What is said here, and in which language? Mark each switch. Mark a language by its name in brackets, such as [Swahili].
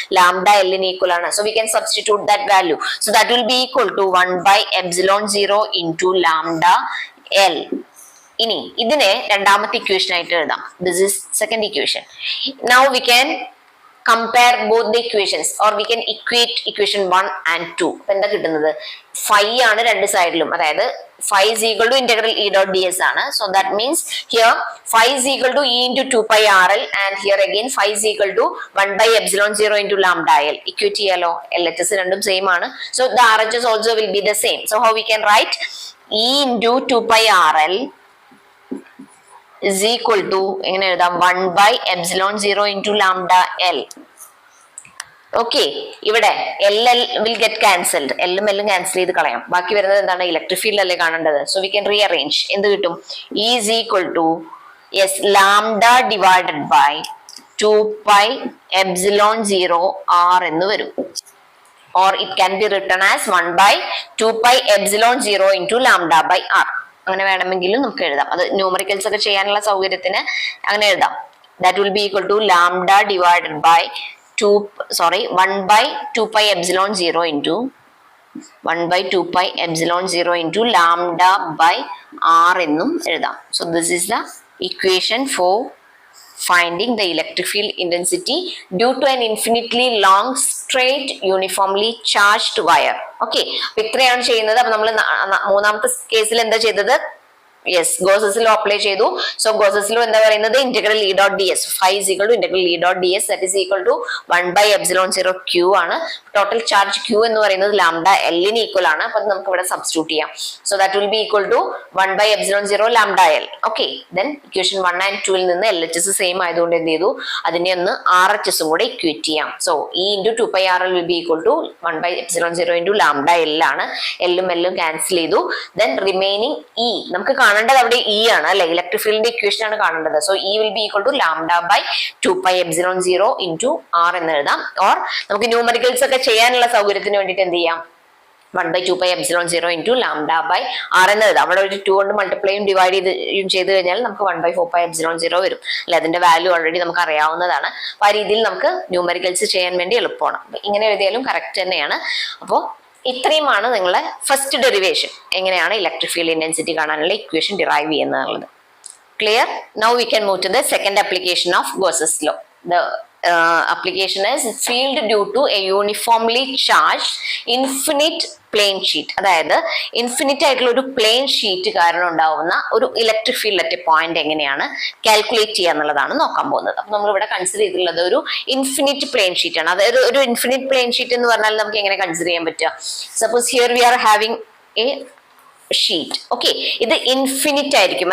[Malayalam] Lambda എല്ലിന് equal ആണ്. [English] So we can substitute that value. So that will be equal to 1/ε0 into lambda L. [Malayalam] ഇനി ഇതിനെ രണ്ടാമത്തെ equation ആയിട്ട് എഴുതാം. [English] This is second equation. Now we can compare both the equations or we can equate equation 1 and 2. [Malayalam] അപ്പൊ എന്താ കിട്ടുന്നത്? phi ആണ് രണ്ട് സൈഡിലും. [English] അതായത് phi is equal to integral E dot ds ആണ്. So that means here phi is equal to E into 2 pi RL and here again phi is equal to 1/ε0 into lambda L. [Malayalam] Equate ചെയ്യാലോ. LHS രണ്ടും same ആണ്. [English] So the RHS also will be the same. So how we can write? E into 2 pi RL is equal to [Malayalam] എങ്ങനെ എഴുതാം? [English] 1/ε0 into lambda L. Okay, ഇവിടെ L will get cancelled. [Malayalam] എല്ലും എല്ലും cancel ചെയ്ത് കളയാം. ബാക്കി വരുന്നത് എന്താണ്? ഇലക്ട്രിക് ഫീൽഡ് അല്ലേ കാണേണ്ടത്. [English] So we can rearrange. [Malayalam] എന്ത് കിട്ടും? [English] E is equal to lambda divided by 2πε0 R [Malayalam] എന്ന് വരും. [English] Or it can be written as 1/2πε0 into lambda by R. [Malayalam] അങ്ങനെ വേണമെങ്കിലും നമുക്ക് എഴുതാം. അത് ന്യൂമറിക്കൽസ് ഒക്കെ ചെയ്യാനുള്ള സൗകര്യത്തിന് അങ്ങനെ എഴുതാം. [English] That will be equal to lambda divided by 1/2πε0 into 1/2πε0 into lambda by R [Malayalam] എന്നും എഴുതാം. [English] So this is the equation for finding the electric field intensity due to an infinitely long straight uniformly charged wire. [Malayalam] Okay, ഇത്രയാണ് ചെയ്യുന്നത്. അപ്പൊ നമ്മൾ മൂന്നാമത്തെ കേസിൽ എന്താ ചെയ്തത്? യെസ്, ഗോസസ് ലോ അപ്ലൈ ചെയ്തു. സോ ഗോസസ് ലോ എന്താ പറയുന്നത്? [English] Integral E dot ds. phi is equal to integral E dot ds that is equal to 1/ε0 Q ആണ്. [Malayalam] ടോട്ടൽ ചാർജ് Q എന്ന് പറയുന്നത് ലാംഡ എല്ലിന് ഈക്വൽ ആണ്. അപ്പൊ നമുക്ക് ഇവിടെ സബ്സ്റ്റിറ്റ്യൂട്ട് ചെയ്യാം. [English] So that will be equal to 1/ε0 lambda L. Okay, then equation 1 and 2 [Malayalam] ൽ നിന്ന് LHS സെയിം ആയതുകൊണ്ട് എന്ത് ചെയ്തു? അതിനെ ഒന്ന് RHS കൂടെ ഇക്വേറ്റ് ചെയ്യാം. [English] So E into 2 pi RL will be equal to 1/ε0 into lambda L ആണ്. [Malayalam] എല്ലും എല്ലും ക്യാൻസൽ ചെയ്തു. ദെൻ റിമൈനിങ് E നമുക്ക് കാണേണ്ടത് അവിടെ E ആണ് അല്ലെ. ഇലക്ട്രിക് ഫീൽഡിന്റെ ഇക്വേഷൻ ആണ് കാണേണ്ടത്. [English] so E will be equal to lambda by 2πε0 into R [Malayalam] എന്ന് എഴുതാം. ഓർ നമുക്ക് ന്യൂമറിക്കൽസ് ഒക്കെ ചെയ്യാനുള്ള സൗകര്യത്തിന് വേണ്ടിയിട്ട് എന്ത് ചെയ്യാം? [English] 1/2πε0 into lambda by R [Malayalam] എന്ന് എഴുതാം. അവിടെ ഒരു 2 കൊണ്ട് മൾട്ടിപ്ലൈയും ഡിവൈഡ് ചെയ്ത് കഴിഞ്ഞാൽ നമുക്ക് 1/4πε0 വരും അല്ലെ. അതിന്റെ വാല്യൂ ഓൾറെഡി നമുക്ക് അറിയാവുന്നതാണ്. അപ്പൊ ആ രീതിയിൽ നമുക്ക് ന്യൂമറിക്കൽസ് ചെയ്യാൻ വേണ്ടി എളുപ്പമാണ്. ഇങ്ങനെ എഴുതിയാലും കറക്റ്റ് തന്നെയാണ്. അപ്പോൾ ഇത്രയുമാണ് നിങ്ങളെ ഫസ്റ്റ് ഡെറിവേഷൻ, എങ്ങനെയാണ് ഇലക്ട്രിക് ഫീൽഡ് ഇന്റൻസിറ്റി കാണാനുള്ള ഇക്വേഷൻ ഡിറൈവ് ചെയ്യുന്നത്. Clear? [English] Now we can move to the second application of Gauss's law. The application is field due to a uniformly charged infinite plane sheet. [Malayalam] അതായത് infinite ആയിട്ടുള്ള ഒരു plain sheet കാരണം ഉണ്ടാവുന്ന ഒരു electric field at point എങ്ങനെയാണ് calculate ചെയ്യുക എന്നുള്ളതാണ് നോക്കാൻ പോകുന്നത്. അപ്പൊ നമ്മൾ ഇവിടെ കൺസിഡർ ചെയ്തിട്ടുള്ളത് ഒരു ഇൻഫിനിറ്റ് പ്ലെയിൻ ഷീറ്റ് ആണ്. അതായത് ഒരു ഇൻഫിനിറ്റ് പ്ലെയിൻ ഷീറ്റ് എന്ന് പറഞ്ഞാൽ നമുക്ക് എങ്ങനെ കൺസിഡർ ചെയ്യാൻ പറ്റുക? [English] Suppose here we are having a sheet. Okay, [Malayalam] ഇത് ഇൻഫിനിറ്റ് ആയിരിക്കും.